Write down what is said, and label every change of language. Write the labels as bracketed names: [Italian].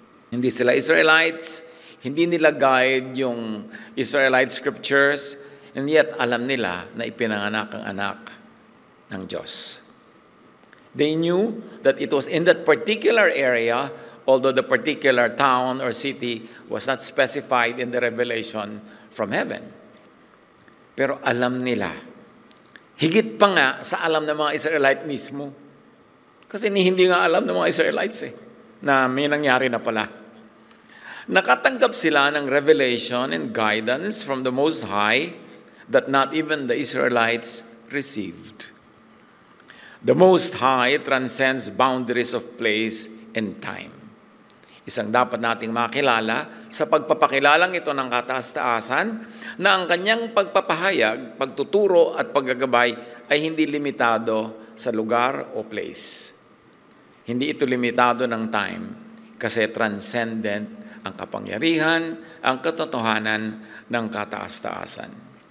[Filipino] Hindi sila Israelites, hindi nila guide yung Israelite scriptures, [English] and yet [Filipino] alam nila na ipinanganak ang anak ng Diyos. [English] They knew that it was in that particular area, although the particular town or city was not specified in the revelation from heaven. [Filipino] Pero alam nila. Higit pa nga sa alam ng mga Israelite mismo. Kasi hindi nga alam ng mga Israelites na may nangyari na pala. Nakatanggap sila ng [English] revelation and guidance from the Most High that not even the Israelites received. The Most High transcends boundaries of place and time. [Filipino] Isang dapat nating makilala sa pagpapakilalang ito ng kataas-taasan na ang kanyang pagpapahayag, pagtuturo at paggagabay ay hindi limitado sa lugar o place. Hindi ito limitado ng time kasi transcendent ang kapangyarihan, ang katotohanan ng kataas-taasan.